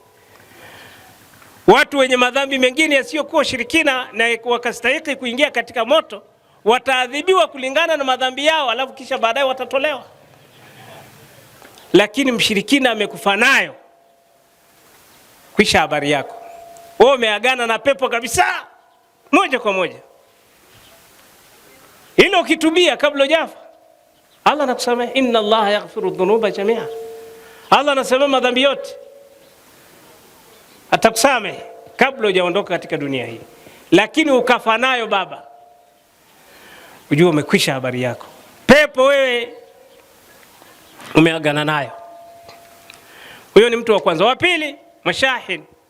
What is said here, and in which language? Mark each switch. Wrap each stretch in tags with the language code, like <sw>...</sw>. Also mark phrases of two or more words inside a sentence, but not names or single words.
<sw>Watu wenye madhambi mengine yasiyokuwa shirikina na wakastahili kuingia katika moto, wataadhibiwa kulingana na madhambi yao, alafu kisha baadaye watatolewa. Lakini mshirikina amekufa nayo, kisha habari yako. Wewe umeagana na pepo kabisa moja kwa moja. Hilo ukitubia kabla hujafa, Allah anakusamehe.</sw> <ar>إن الله يغفر الذنوب جميعا.</ar> <sw>Allah anasamehe madhambi yote, atakusamehe kabla hujaondoka katika dunia hii. Lakini ukafa nayo baba, ujue umekwisha habari yako. Pepo wewe umeagana nayo. Huyo ni mtu wa kwanza. Wa pili, mashahin.</sw>